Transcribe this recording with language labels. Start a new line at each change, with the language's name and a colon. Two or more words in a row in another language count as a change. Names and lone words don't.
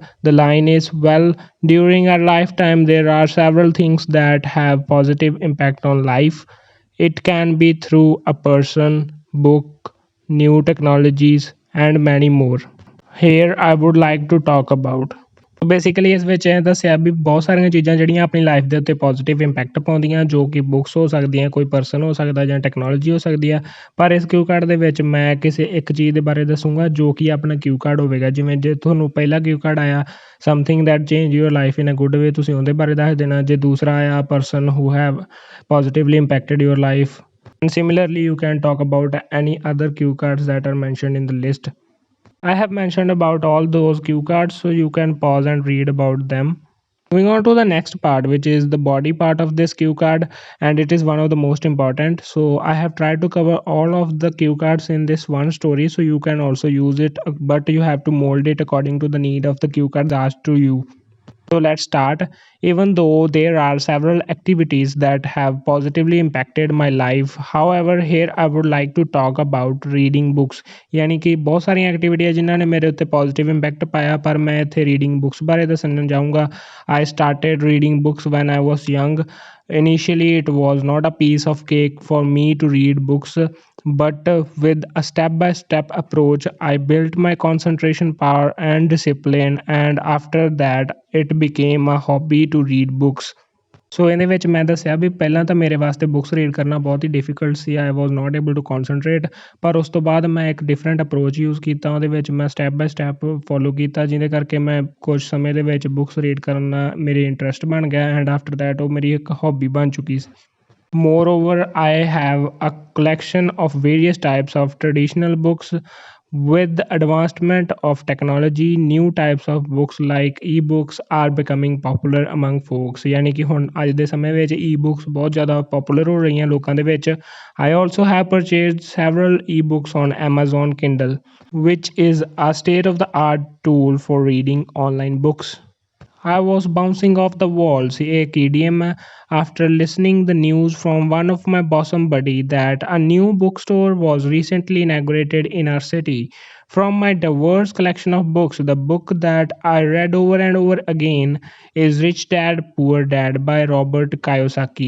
English: The line is, well, during our lifetime there are several things that have positive impact on life. It can be through a person, book, new technologies and many more. Here I would like to talk about.
Punjabi: ਬੇਸਿਕਲੀ ਇਸ ਵਿੱਚ ਇਹ ਦੱਸਿਆ ਵੀ ਬਹੁਤ ਸਾਰੀਆਂ ਚੀਜ਼ਾਂ ਜਿਹੜੀਆਂ ਆਪਣੀ ਲਾਈਫ ਦੇ ਉੱਤੇ
English: positive impact
Punjabi: ਪਾਉਂਦੀਆਂ, ਜੋ ਕਿ ਬੁੱਕਸ ਹੋ ਸਕਦੀਆਂ, ਕੋਈ ਪਰਸਨ ਹੋ ਸਕਦਾ ਜਾਂ ਟੈਕਨੋਲੋਜੀ ਹੋ ਸਕਦੀ ਆ। ਪਰ ਇਸ
English: cue card
Punjabi: ਦੇ ਵਿੱਚ ਮੈਂ ਕਿਸੇ ਇੱਕ ਚੀਜ਼ ਦੇ ਬਾਰੇ ਦੱਸੂੰਗਾ ਜੋ ਕਿ ਆਪਣਾ
English: cue card
Punjabi: ਹੋਵੇਗਾ। ਜਿਵੇਂ ਜੇ ਤੁਹਾਨੂੰ ਪਹਿਲਾ
English: cue card
Punjabi: ਆਇਆ
English: something that change your life in a good way,
Punjabi: ਤੁਸੀਂ ਉਹਦੇ ਬਾਰੇ ਦੱਸ ਦੇਣਾ। ਜੇ ਦੂਸਰਾ ਆਇਆ
English: person who have positively impacted your life, and similarly you can talk about any other cue cards that are mentioned in the list. I have mentioned about all those cue cards, so you can pause and read about them. Moving on to the next part, which is the body part of this cue card, and it is one of the most important. So I have tried to cover all of the cue cards in this one story, so you can also use it, but you have to mold it according to the need of the cue cards asked to you. So let's start. Even though there are several activities that have positively impacted my life, however, here I would like to talk about reading books.
Punjabi: ਯਾਨੀ ਕਿ ਬਹੁਤ ਸਾਰੀ ਐਕਟੀਵਿਟੀਜ਼ ਜਿਨ੍ਹਾਂਨੇ ਮੇਰੇ ਉੱਤੇ
English: positive impact
Punjabi: ਪਾਇਆ, ਪਰ ਮੈਂ ਇੱਥੇ
English: reading books
Punjabi: ਬਾਰੇ ਦੱਸਣਾ ਚਾਹੂੰਗਾ।
English: I started reading books when I was young. Initially, it was not a piece of cake for me to read books, but with a step by step approach, I built my concentration power and discipline, and after that, it became a hobby to read books.
Punjabi: ਸੋ ਇਹਦੇ ਵਿੱਚ ਮੈਂ ਦੱਸਿਆ ਵੀ ਪਹਿਲਾਂ ਤਾਂ ਮੇਰੇ ਵਾਸਤੇ
English: books read
Punjabi: ਕਰਨਾ ਬਹੁਤ ਹੀ ਡਿਫਿਕਲਟ ਸੀ।
English: I was not able to concentrate,
Punjabi: ਪਰ ਉਸ ਤੋਂ ਬਾਅਦ ਮੈਂ ਇੱਕ
English: different approach
Punjabi: ਯੂਜ਼ ਕੀਤਾ। ਉਹਦੇ ਵਿੱਚ ਮੈਂ
English: step by step
Punjabi: ਫੋਲੋ ਕੀਤਾ, ਜਿਹਦੇ ਕਰਕੇ ਮੈਂ ਕੁਝ ਸਮੇਂ ਦੇ ਵਿੱਚ
English: books read
Punjabi: ਕਰਨਾ ਮੇਰੇ ਇੰਟਰਸਟ ਬਣ ਗਿਆ,
English: and after that
Punjabi: ਉਹ ਮੇਰੀ ਇੱਕ ਹੌਬੀ ਬਣ ਚੁੱਕੀ ਸੀ।
English: Moreover, I have a collection of various types of traditional books. With the advancement of technology, new types of books like e-books are becoming popular among folks.
Punjabi: ਯਾਨੀ ਕਿ ਹੁਣ ਅੱਜ ਦੇ ਸਮੇਂ ਵਿੱਚ e-books ਬਹੁਤ ਜ਼ਿਆਦਾ ਪਪੂਲਰ ਹੋ ਰਹੀਆਂ ਲੋਕਾਂ ਦੇ ਵਿੱਚ।
English: I also have purchased several e-books on Amazon Kindle, which is a state-of-the-art tool for reading online books. I was bouncing off the walls,
Hindi: एक idiom है,
English: after listening the news from one of my bosom buddy that a new bookstore was recently inaugurated in our city. From my diverse collection of books, the book that I read over and over again is Rich Dad Poor Dad by Robert Kiyosaki.